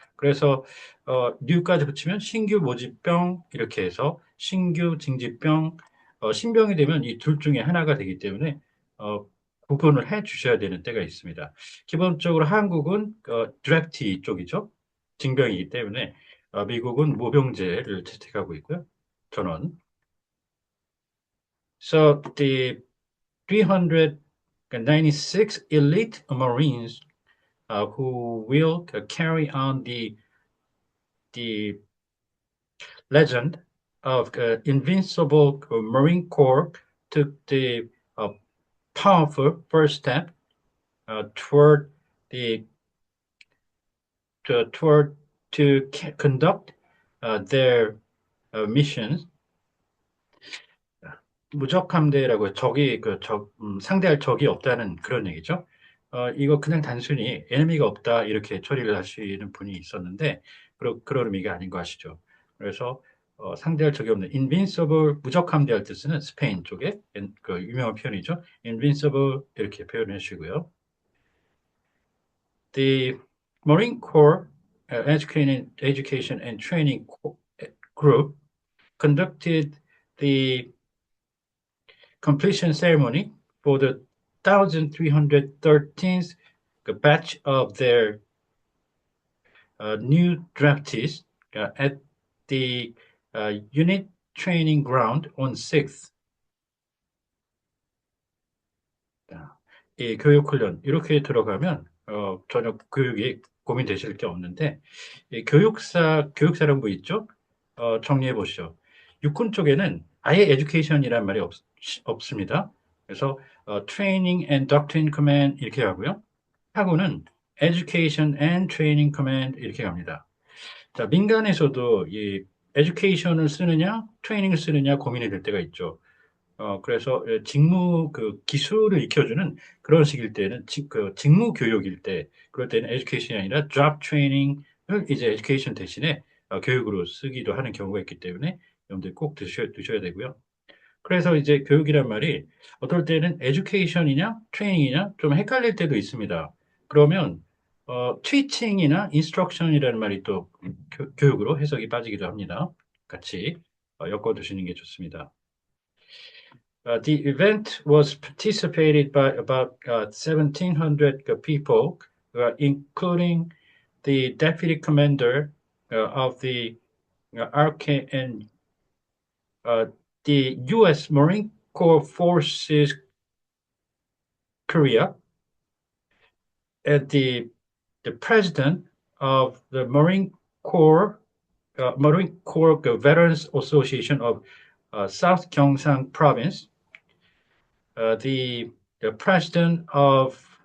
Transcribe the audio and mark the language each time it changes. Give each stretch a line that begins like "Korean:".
Korean: 그래서 뉴까지 붙이면 신규 모집병 이렇게 해서 신규 징집병, 신병이 되면 이 둘 중에 하나가 되기 때문에 어, 구분을 해 주셔야 되는 때가 있습니다. 기본적으로 한국은 드래프티 쪽이죠. 징병이기 때문에 미국은 모병제를 채택하고 있고요. 전원.
English: So the 396 elite Marines who will carry on the legend of invincible Marine Corps took the uh, powerful first step toward the toward to conduct their missions.
Korean: 무적함대라고 상대할 적이 없다는 그런 얘기죠. 이거 그냥 단순히 에너미가 없다 이렇게 처리를 하시는 분이 있었는데 그런 의미가 아닌 거 아시죠? 그래서 상대할 적이 없는 invincible 무적함대할 때 쓰는 스페인 쪽에 그 유명한 표현이죠. invincible 이렇게 표현해 주시고요.
English: The Marine Corps Education and Training Group conducted the completion ceremony for the 1313th batch of their new draftees at the unit training ground on 6th.
Korean: 이 교육훈련 이렇게 들어가면 저녁 교육이 고민되실 게 없는데, 교육사령부 있죠? 정리해 보시죠. 육군 쪽에는 아예 education이라는 말이 없습니다. 그래서
English: training and doctrine command
Korean: 이렇게 하고요. 하고는
English: education and training command
Korean: 이렇게 갑니다. 자, 민간에서도 이 education을 쓰느냐, 트레이닝을 쓰느냐 고민이 될 때가 있죠. 그래서 직무 그 기술을 익혀주는 그런 식일 때는 직무 교육일 때 그럴 때는 education이 아니라 job training을 이제 education 대신에 교육으로 쓰기도 하는 경우가 있기 때문에 여러분들 꼭 두셔야 되고요. 그래서 이제 교육이란 말이 어떨 때는 education이냐 training이냐 좀 헷갈릴 때도 있습니다. 그러면 teaching이나 instruction이라는 말이 또 교육으로 해석이 빠지기도 합니다. 같이 엮어 두시는 게 좋습니다.
English: The event was participated by about 1,700 people, including the deputy commander of the RK and the U.S. Marine Corps Forces Korea, and the president of the Marine Corps Veterans Association of South Gyeongsang Province, the president of